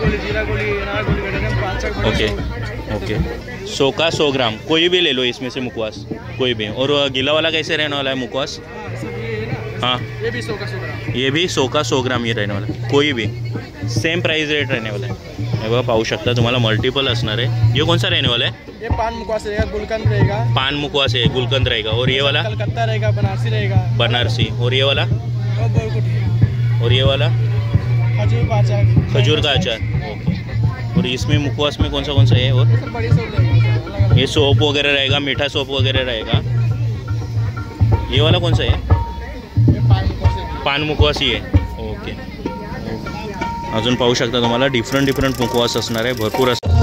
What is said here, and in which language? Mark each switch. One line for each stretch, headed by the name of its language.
Hindi: जीरा गोली, अनार गोली बैठे 5 ओके ओके, 100 का 100 ग्राम कोई भी ले लो इसमें से मुखवास, कोई भी। और गीला वाला कैसे रहने वाला है मुखवास? हाँ, ये भी 100 का 100 ग्राम। ये भी 100 का 100 ग्राम ये रहने वाला है, कोई भी सेम प्राइस रेट रहने वाला है।
Marathi: हे बघा, पाहू शकता, तुम्हाला मल्टिपल असणार आहे।
Hindi: ये कौन सा रहने वाला है? ये पान मुखवास रहेगा, गुलकंद रहेगा। पान मुखवास है, गुलकंद रहेगा। और ये वाला? कलकत्ता रहेगा, बनारसी रहेगा। बनारसी। और ये वाला? और बोरकुटी। और ये वाला? खजूर का अचार। खजूर का अचार। ओके, और इसमें मुखवास में कौन सा है? और सब बड़ी सोप रहेगा। ये सोप वगैरह रहेगा, मीठा सोप वगैरह रहेगा। ये वाला कौन सा है? ये पान मुखवास है।
Marathi: पान मुखवास ही आहे। ओके, अजून पाहू शकता, तुम्हाला डिफरंट मुखवास असणार आहे, भरपूर